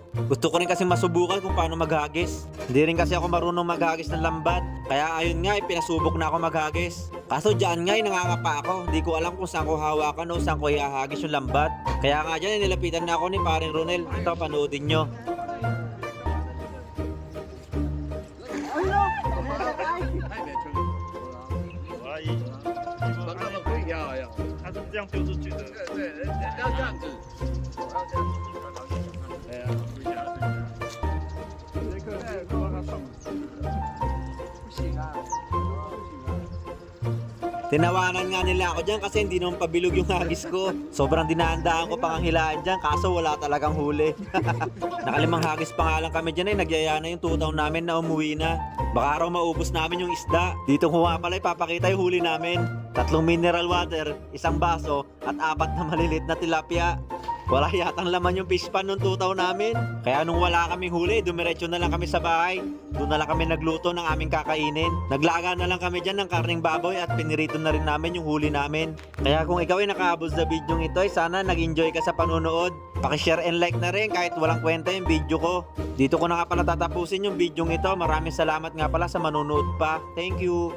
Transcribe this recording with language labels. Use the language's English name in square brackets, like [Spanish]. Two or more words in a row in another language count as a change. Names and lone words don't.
[Filipino] Gusto ko rin kasi masubukan kung paano maghagis. Hindi rin kasi ako marunong maghagis ng lambat. Kaya ayun nga pinasubok na ako maghagis. Kaso dyan nga nangangapa ako. Hindi ko alam kung saan ko hawakan o saan ko ihahagis yung lambat. Kaya nga dyan nilapitan na ako ni Paring Ronel. Ito, panoodin nyo. [Chinese] 他是这样丢出去的。对，要这样子，要这样子。对啊，回家回家。这个是帮他上。不行啊，不行啊。 [Filipino] Tinawanan nga nila ako dyan kasi hindi naman pabilog yung hagis ko. Sobrang dinahandaan ko pang hilaan dyan kaso wala talagang huli. Nakalimang hagis pa nga lang kami dyan nagyaya na yung tutaw namin na umuwi na. Baka raw maubos namin yung isda. Dito kuha pala ipapakita yung huli namin. 3 [English] mineral water, [Filipino] 1 baso at 4 na malilit na tilapia. Wala yatang laman yung [English] fish pan [Filipino] nung tutaw namin. Kaya nung wala kaming huli, dumiretso na lang kami sa bahay. Doon na lang kami nagluto ng aming kakainin. Naglaga na lang kami dyan ng karning baboy at pinirito na rin namin yung huli namin. Kaya kung ikaw ay nakaabot sa video ito, sana nag-enjoy ka sa panonood. Paki-share [English] and like [Filipino] na rin kahit walang kwenta yung video ko. Dito ko na nga pala tatapusin yung video ito. Maraming salamat nga pala sa manonood pa. [English] Thank you!